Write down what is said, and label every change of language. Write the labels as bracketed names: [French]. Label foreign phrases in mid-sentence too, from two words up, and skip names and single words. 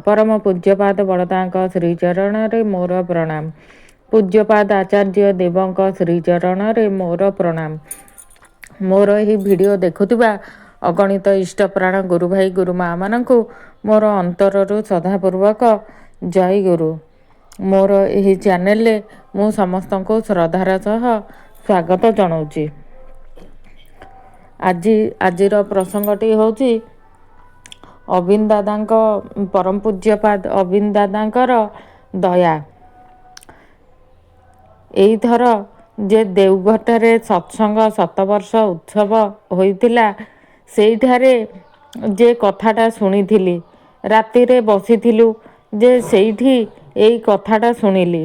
[Odia] ପରମ ପୂଜ୍ୟପାଦ ବଡ଼ଦା ଶ୍ରୀଚରଣ ରେ ମୋର ପ୍ରଣାମ। ପୂଜ୍ୟପାଦ ଆଚାର୍ଯ୍ୟଦେବଙ୍କ ଶ୍ରୀଚରଣ ରେ ମୋର ପ୍ରଣାମ। ମୋର ଏହି ଭିଡିଓ ଦେଖୁଥିବା ଅଗଣିତ ଇଷ୍ଟ ପ୍ରାଣ ଗୁରୁ ଭାଇ ଗୁରୁ ମାଁ ମାନଙ୍କୁ ମୋର ଅନ୍ତରରୁ ଶ୍ରଦ୍ଧାପୂର୍ବକ ଜୟ ଗୁରୁ। ମୋର ଏହି ଚ୍ୟାନେଲ ରେ ମୁଁ ସମସ୍ତଙ୍କୁ ଶ୍ରଦ୍ଧାର ସହ ସ୍ୱାଗତ ଜଣାଉଛି। ଆଜିର ପ୍ରସଙ୍ଗଟି ହେଉଛି ଅବିନ ଦାଦା ପରମ ପୂଜ୍ୟପାଦ ଅବିନ ଦାଦାଙ୍କର ଦୟା। ଏଇ ଥର ଯେ ଦେଓଘର ସତ୍ସଙ୍ଗ 7 ବର୍ଷ ଉତ୍ସବ ହୋଇଥିଲା ସେଇଠାରେ ଯେ କଥାଟା ଶୁଣିଥିଲି ରାତି ରେ ବସିଥିଲୁ ଯେ ସେଇଠି ଏଇ କଥାଟା ଶୁଣିଲି।